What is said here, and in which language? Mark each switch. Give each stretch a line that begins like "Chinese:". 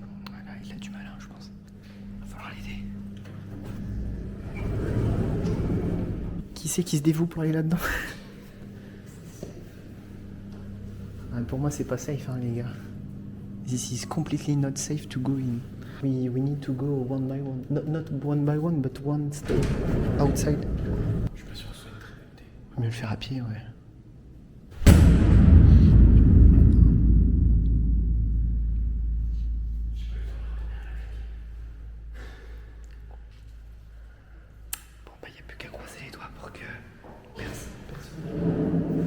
French: Voilà, il a du mal, je pense. Va falloir l'aider. Qui c'est qui se dévoue pour aller là-dedans? Pour moi, c'est pas safe, les gars.
English: This is completely not safe to go in. We need to go one by one. Not one by one, but one step outside.
French: Je suis pas sûr que ce soit une très bonne idée. Mieux le faire à pied, ouais. Bon, bah, y a plus qu'à croiser les doigts pour que personne.